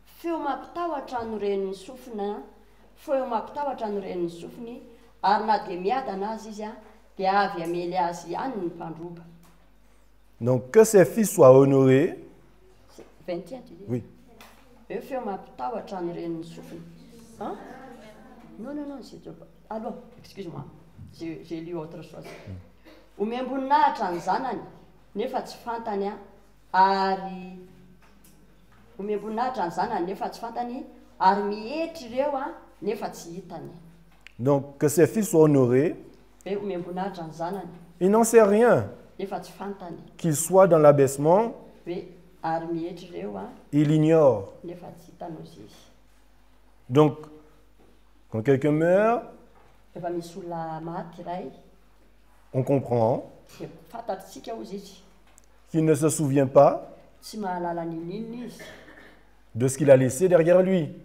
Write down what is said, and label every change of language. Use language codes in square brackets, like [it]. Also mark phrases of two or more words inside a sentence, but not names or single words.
[fr] Donc que ses fils soient honorés. 21, tu dis? Oui. Hein? Non, c'est ah bon, excuse-moi, j'ai lu autre chose. [mg] Umembonahitra ny zanany nefa tsy fantany ary umembonahitra ny zanany nefa tsy fantany ary mihetry ireo nefa tsy hitany. [fr] Donc que ses fils soient honorés. [mg] Umembonahitra ny zanany. [fr] Il n'en sait rien. [mg] Nefa tsy fantany. [fr] Qu'il soit dans l'abaissement. [mg] Ary mihetry ireo [fr] il ignore. [mg] Nefa tsy hitany aussi. [fr] Donc, quand quelqu'un meurt, on comprend qu'il ne se souvient pas de ce qu'il a laissé derrière lui.